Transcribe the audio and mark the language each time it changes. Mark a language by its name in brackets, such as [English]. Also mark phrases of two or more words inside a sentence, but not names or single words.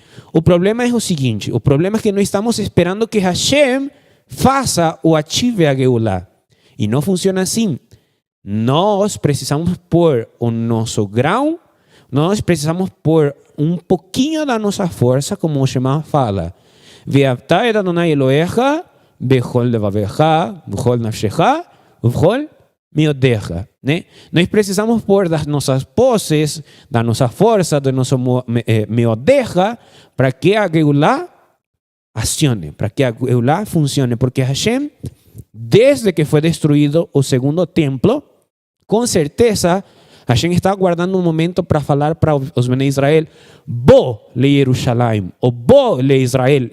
[Portuguese] O problema é o seguinte: o problema é que nós estamos esperando que Hashem faça ou ative a Geulah. E não funciona assim. Nós precisamos pôr o nosso grão, nós precisamos pôr um pouquinho da nossa força, como o Shema fala. [Hebrew] ואהבת את אדוני אלוהיך בכל לבבך בכל נפשך בכל מאודך, [Portuguese] né? Nós precisamos pôr das nossas posses, da nossa força, do nosso miodecha, para que a Geulah acione, para que a Geulah funcione, porque Hashem, desde que foi destruído o segundo templo, com certeza Hashem está aguardando um momento para falar para os [Hebrew] בני ישראל: בוא ל [Portuguese] Jerusalém, ou [Hebrew] בוא ל [Portuguese] Israel.